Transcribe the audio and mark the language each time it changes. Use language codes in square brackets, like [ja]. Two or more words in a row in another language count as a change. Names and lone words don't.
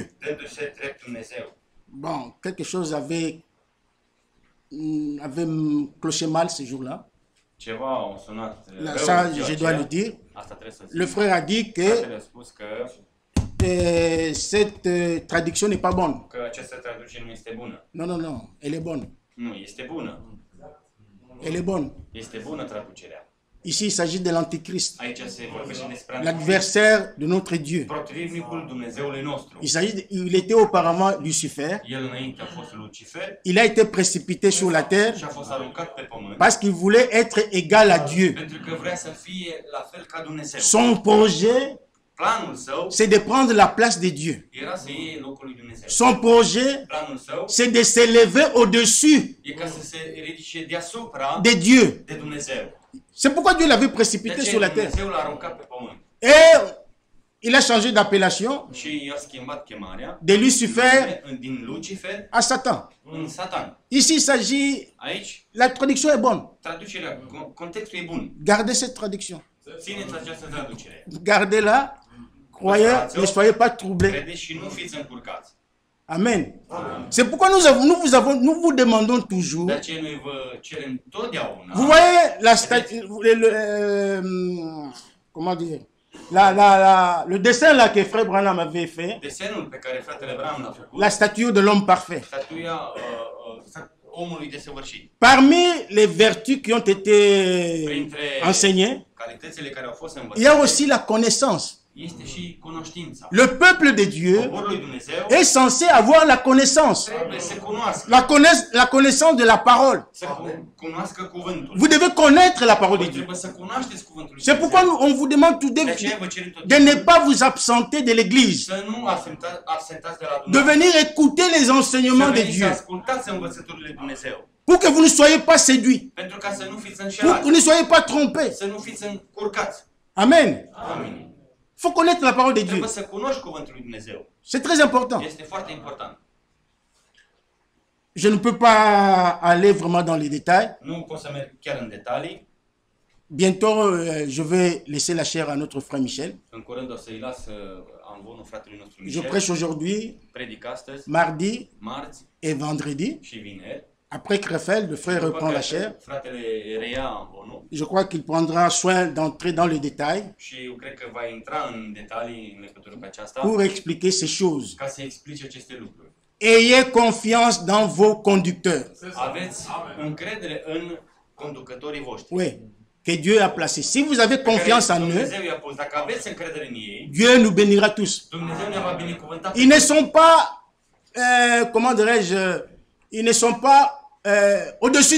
[ro] dându-se drept Dumnezeu. [fr] Bon, quelque chose avait cloché mal ce jour-là. [ro] Ceva au sunat [fr] Là, [ro] rău [fr] ça, [ro] în ziua [fr] je dois [ro] aceea. [fr] le dire. [ro] Asta trebuie să [fr] Le [ro] zic. [fr] frère a dit que [ro] Fratele a spus că [fr] cette traduction n'est pas bonne. [ro] această traducere nu este bună. [fr] Non, non, non, elle est bonne. [ro] Nu, este bună. [fr] Elle est bonne. [ro] Este bună traducerea. [fr] Ici, il s'agit de l'Antichrist, [ro] Aici se vorbește despre [fr] l'adversaire de notre Dieu. [ro] protivnicul Dumnezeului nostru. [fr] Il était auparavant Lucifer. [ro] El înainte a fost Lucifer [fr] Il a été précipité sur la terre [ro] și a fost aruncat pe pământ [fr] parce qu'il voulait être égal à Dieu. [ro] pentru că vrea să fie la fel ca Dumnezeu. [fr] Son projet, [ro] Planul său [fr] c'est de prendre la place de Dieu. [ro] era să iei locul lui Dumnezeu. [fr] Son projet, [ro] Planul său [fr] c'est de s'élever au-dessus [ro] e ca să se ridice deasupra [fr] de Dieu. [ro] de Dumnezeu. [fr] C'est pourquoi Dieu l'avait [ro] De [fr] précipité [ro] ce [fr] sur la terre. [ro] Dumnezeu l-a aruncat pe pământ. [fr] Et il a changé d'appellation [ro] Și i-a schimbat chemarea [fr] de Lucifer [ro] din Lucifer [fr] à Satan. [ro] în Satan. [fr] Ici, il s'agit, [ro] Aici, [fr] la traduction est bonne. [ro] traducerea, contextul e bun. [fr] Gardez cette traduction. [ro] Țineți această traducere. [fr] Gardez-la. Croyez, ne soyez pas troublés. [ro] Credeți și nu fiți încurcați. Amen. [fr] C'est pourquoi nous vous demandons toujours. [ro] De aceea noi vă cerem totdeauna. [fr] Vous voyez la statue, comment dire, le dessin là que Frère Branham avait fait, [ro] Desenul pe care fratele Branham l-a făcut, [fr] la statue de l'homme parfait. [ro] statuia omului desăvârșit. [fr] Parmi les vertus qui ont été [ro] Printre [fr] enseignées, [ro] calitățile care au fost [fr] il y a [ro] învățate, [fr] aussi la connaissance. [ro] este și cunoștința. [fr] Le peuple de Dieu [ro] Poporul lui Dumnezeu [fr] est censé avoir la connaissance. [ro] trebuie să cunoască, [fr] La connaissance de la parole. [ro] să cunoască cuvântul. [fr] Vous devez connaître la parole de [ro] Voi [fr] Dieu. [ro] trebuie să cunoașteți cuvântul lui [fr] C'est pourquoi [ro] Dumnezeu. [fr] on vous demande tout [ro] De aceea vă cerem [fr] de ne [ro] totdeauna [fr] pas vous absenter de l'église, [ro] să nu absentați de la [fr] de [ro] Dumnezeu. [fr] venir écouter les enseignements de [ro] Să veniți să [fr] Dieu, [ro] ascultați învățăturile lui Dumnezeu. [fr] pour que vous ne soyez pas séduits, [ro] Pentru ca să nu fiți [fr] pour [ro] înșelați, [fr] que vous ne soyez pas trompés. [ro] să nu fiți încurcați. [fr] Amen. [ro] Amin. [fr] Il faut connaître la parole de Dieu. [ro] Trebuie să cunoști cuvântul lui Dumnezeu. [fr] C'est très important. [ro] Este foarte important. [fr] Je ne peux pas aller vraiment dans les détails. [ro] Nu pot să merg chiar în detalii. [fr] Bientôt, je vais laisser la chair à notre frère Michel. [ro] În curând o să-i las amvonul fratelui nostru [fr] Je [ro] Michel. [fr] prêche aujourd'hui, [ro] Predic astăzi, [fr] mardi [ro] marți [fr] et vendredi. [ro] și vineri. [fr] Après Crefel, le frère [ro] După [fr] reprend la [ro] care [fr] chair. [ro] fratele reia amvonul [fr] Je crois qu'il prendra soin d'entrer dans les détails [ro] și eu cred că va intra în detalii în legătură cu aceasta [fr] pour expliquer ces choses. [ro] ca să explice aceste lucruri. [fr] Ayez confiance dans vos conducteurs. [ro] Aveți încredere în conducătorii voștri. [fr] Oui, que Dieu a placé. Si vous avez confiance en eux, [ro] Dumnezeu i-a pus. Dacă aveți încredere în ei, [fr] Dieu nous bénira tous. [ro] Dumnezeu ne va binecuvânta. [fr] Ils ne sont pas, comment dirais-je, ils ne sont pas au-dessus de vous.